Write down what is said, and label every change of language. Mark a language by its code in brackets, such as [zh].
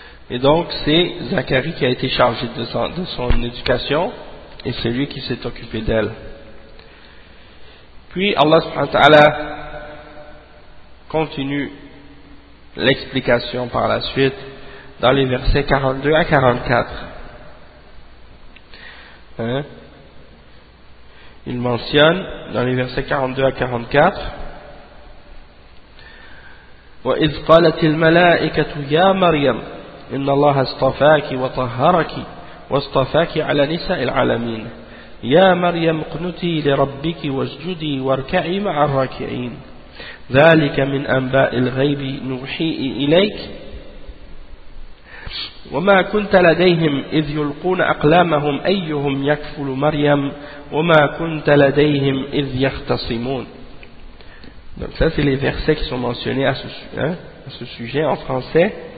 [fr] Et donc c'est Zacharie qui a été chargé de son éducation et c'est lui qui s'est occupé d'elle. Puis Allah subhanahu wa ta'ala continue l'explication par la suite dans les versets 42 à 44. Hein? Il mentionne dans les versets 42 à 44: [ar] وَإِذْ قَالَتِ الْمَلَائِكَةُ يَا مَرْيَمُ إِنَّ اللَّهَ اصْطَفَاكِ وَطَهَّرَكِ وَاصْطَفَاكِ عَلَى نِسَاءِ الْعَالَمِينَ يا مريم اقنتي لربك واسجدي واركعي مع الراكعين ذلك من أنباء الغيب نوحيه إليك وما كنت لديهم إذ يلقون أقلامهم أيهم يكفل مريم وما كنت لديهم إذ يختصمون. [fr] Donc ça c'est les versets qui sont mentionnés à ce sujet en français.